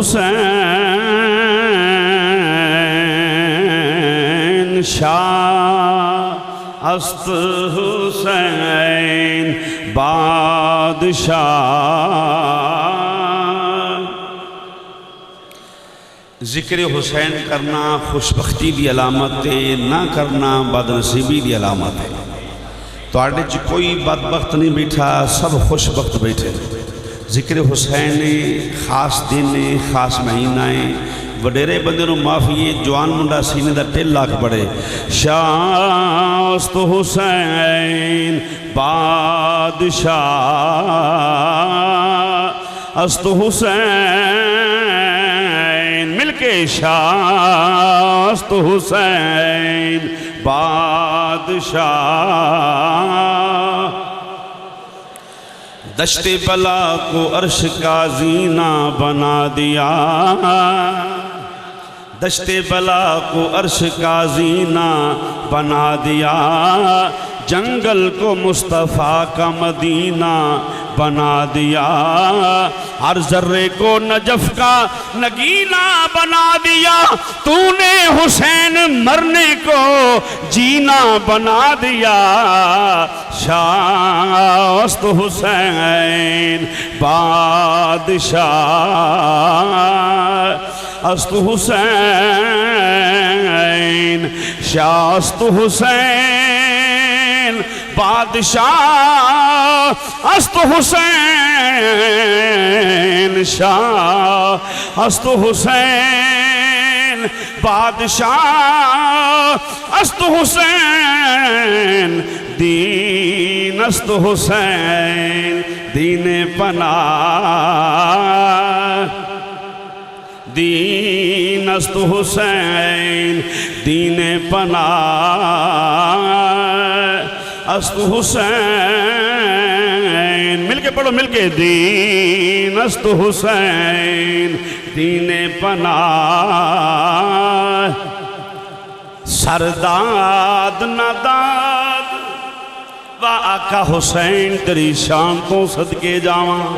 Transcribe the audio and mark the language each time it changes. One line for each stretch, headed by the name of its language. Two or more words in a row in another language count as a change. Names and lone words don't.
Persian: حسین شاه است حسین بادشاه.
Urdu: ذکر حسین کرنا خوش بختی کی علامت ہے، نہ کرنا بدنصیبی کی علامت ہے.
Punjabi: تہاڈے چ کوئی بدبخت نہیں بیٹھا، سب خوش بخت بیٹھے.
Urdu: ذکر حسین خاص دن ہے، خاص مہینہ ہے.
Punjabi: وڈیرے بندے نوں معافی ہے، جوان منڈا سینے دا ڈھل لاکھ پڑے.
Persian: شاه است حسین بادشاه است حسین ملکے شاه است حسین بادشاه.
Urdu: دشت بلا کو عرش کا زینہ بنا دیا، دشت بلا کو عرش کا زینہ بنا دیا. جنگل کو مصطفیٰ کا مدینہ بنا دیا. ہر ذرے کو نجف کا نگینہ بنا دیا. تو نے حسین مرنے کو جینا بنا دیا.
Persian: شاه است حسین بادشاه است حسین شاه است حسین بادشاه است حسین شاه است حسین بادشاه است حسین دین است حسین دین پناه دین است حسین دین پناه است حسین,
Urdu: مل کے پڑھو مل کے,
Persian: دین است حسین دین پناه، سر داد نداد وا
Punjabi: آقا حسین تیری شان توں صدقے جاواں.